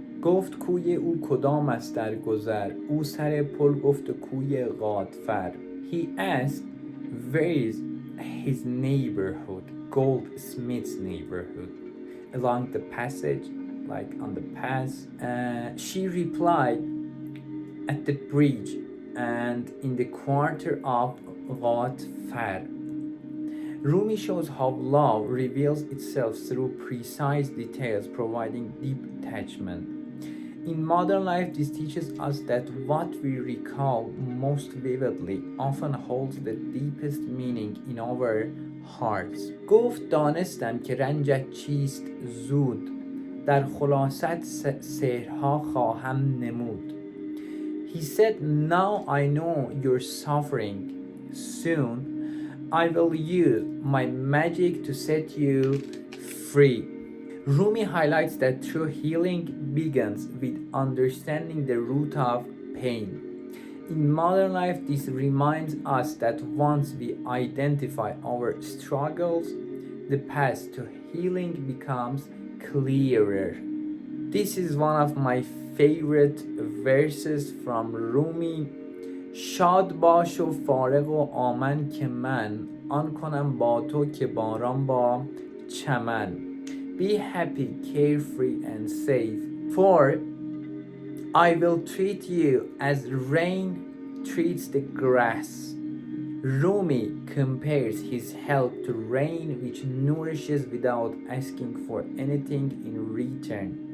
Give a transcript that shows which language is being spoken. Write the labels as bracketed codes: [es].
[fa] گفت کوی او کدام است در گذر، او سر پل گفت و کوی غادفر. [en] He asked where is his neighborhood, goldsmith's neighborhood, along the passage, like on the path. She replied, at the bridge and in the quarter of غادفر. Rumi shows how love reveals itself through precise details, providing deep attachment. In modern life, this teaches us that what we recall most vividly often holds the deepest meaning in our hearts. [fa] گفت دانستم که رنجت چیست زود، در خلاصت سحرها خواهم نمود. [en] He said, now I know you're suffering. Soon I will use my magic to set you free. Rumi highlights that true healing begins with understanding the root of pain. In modern life, this reminds us that once we identify our struggles, the path to healing becomes clearer. This is one of my favorite verses from Rumi. [fa] شاد باش و فارغ و آمن که من آن کنم با تو که باران با چمن. [en] Be happy, carefree and safe, for I will treat you as rain treats the grass. Rumi compares his help to rain which nourishes without asking for anything in return.